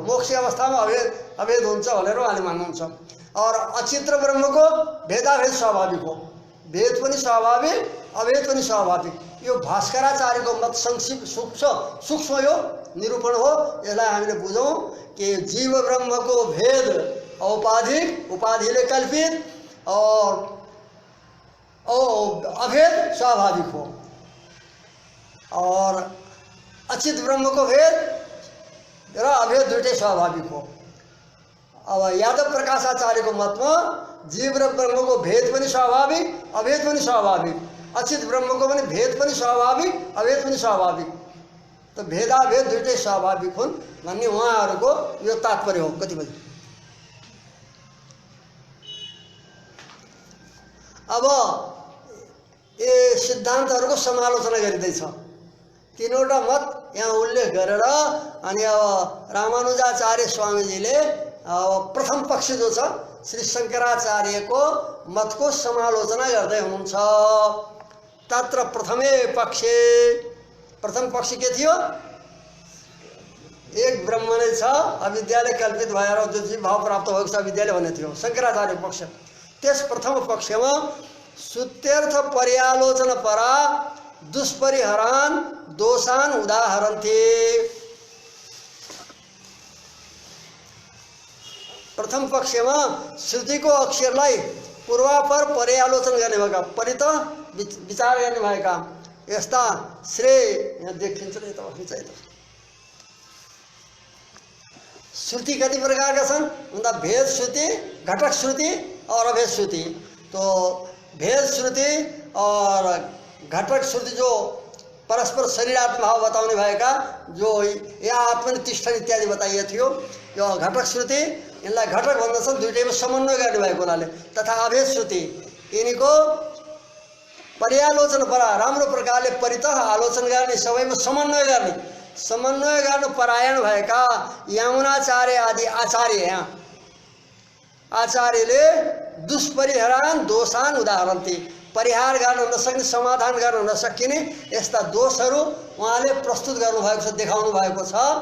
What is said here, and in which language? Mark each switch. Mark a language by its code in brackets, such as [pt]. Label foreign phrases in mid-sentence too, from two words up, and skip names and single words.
[ne] मोक्ष अवस्थामा अभेद हुन्छ भनेर उहाँले मान्नुहुन्छ। और अचित र ब्रह्मको भेदाभेद स्वाभाविक हो। भेद पनि स्वाभाविक, अभेद पनि स्वाभाविक। यो भास्कराचार्यको मत सूक्ष्म यो निरूपण हो। यसलाई हामीले बुझौँ कि जीव ब्रह्मको भेद औपाधिक, उपाधिले कल्पित, और अभेद स्वाभाविक हो। और अचित ब्रह्मको भेद र अभेद दुईटै स्वाभाविक हो। अब यादव प्रकाशाचार्यको मतमा जीव र ब्रह्मको भेद पनि स्वाभाविक, अभेद पनि स्वाभाविक, अचित ब्रह्मको पनि भेद पनि स्वाभाविक, अभेद पनि स्वाभाविक। तो भेदाभेद दुईटै स्वाभाविक हुन् भन्ने उहाँहरूको यो तात्पर्य हो। कति बजे अब ये सिद्धान्तहरूको समालोचना गरिँदैछ। तीनवटा मत यहाँ उल्लेख गरेर अनि अब रामानुजाचार्य स्वामीजीले प्रथम पक्ष जो छ श्री शङ्कराचार्यको मतको समालोचना गर्दै हुनुहुन्छ। [sa] तत्र प्रथमे पक्षे, [ne] प्रथम पक्ष के थियो? एक ब्रह्म नै छ, अविद्याले कल्पित भएर जो जीव भाव प्राप्त भएको छ अविद्याले भन्ने थियो शङ्कराचार्य पक्ष। त्यस प्रथम पक्षमा [sa] श्रुत्यर्थ पर्यालोचना परा दुष्परिहरान दोषान उदाहरन्थे। [ne] प्रथम पक्षमा श्रुतिको अक्षरलाई पूर्वापर पर्यालोचना गर्ने भएका, परित विचार गर्ने भएका यस्ता श्रेय यहाँ देखिन्छ नि त खिचाइ त। श्रुति कति प्रकारका छन् भन्दा भेद श्रुति, घटक श्रुति और अभेद श्रुति। तो भेद श्रुति और घटक श्रुति जो परस्पर शरीरात्म भाव बताउने भएका, जो या आत्मनिष्ठन इत्यादि बताइए थियो, यो घटक श्रुति इनलाई घटक भन्दछन्, दुईटैमा समन्वय गर्ने भएको हुनाले। तथा अभेद श्रुति यिनीको पर्यालोचना परा, राम्रो प्रकारले परितः आलोचना गर्ने, सबैमा समन्वय गर्ने, समन्वय गर्न परायण भएका यमुनाचार्य आदि आचार्य, यहाँ आचार्यले [sa] दुष्परिहरान दोषान उदाहरण थे, [ne] परिहार गर्न नसक्ने, समाधान गर्न नसकिने यस्ता दोषहरू उहाँले प्रस्तुत गर्नुभएको छ, देखाउनु भएको छ।